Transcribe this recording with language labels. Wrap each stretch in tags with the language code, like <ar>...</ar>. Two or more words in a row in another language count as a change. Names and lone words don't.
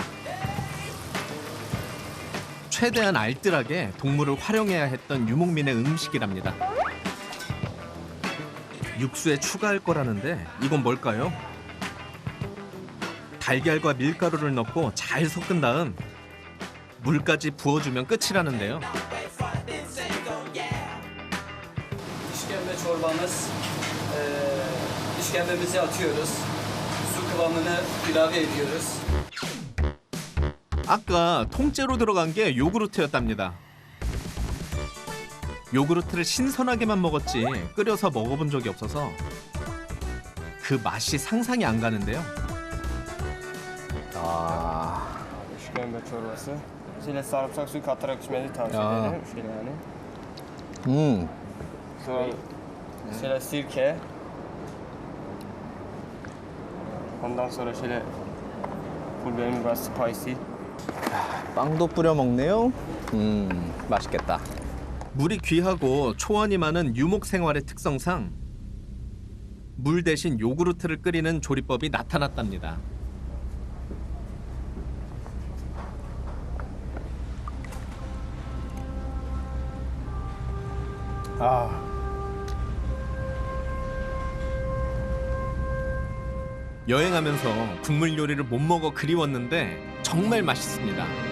<ko>최대한 알뜰하게 동물을 활용해야 했던 유목민의 음식이랍니다. 육수에 추가할 거라는데 이건 뭘까요? 달걀과 밀가루를 넣고 잘 섞은 다음 물까지 부어주면 끝이라는데요.</ko> <tr>İşkembe çorbamız, işkembemizi atıyoruz. Su kıvamını ilave ediyoruz.</tr> <ko>아까 통째로 들어간 게 요구르트였답니다. 요구르트를 신선하게만 먹었지 끓여서 먹어본 적이 없어서 그 맛이 상상이 안 가는데요.</ko> <tr>İşkembe çorbası. Şöyle sarımsak suyu katarak içmenizi tavsiye Ya. ederim. Şöyle yani. Sonra şöyle sirke. Ondan sonra şöyle pul biber biraz spicy.</tr> <ko>빵도 뿌려 먹네요. 맛있겠다. 물이 귀하고 초원이 많은 유목 생활의 특성상 물 대신 요구르트를 끓이는 조리법이 나타났답니다. 여행하면서 국물 요리를 못 먹어 그리웠는데 정말 맛있습니다.</ko>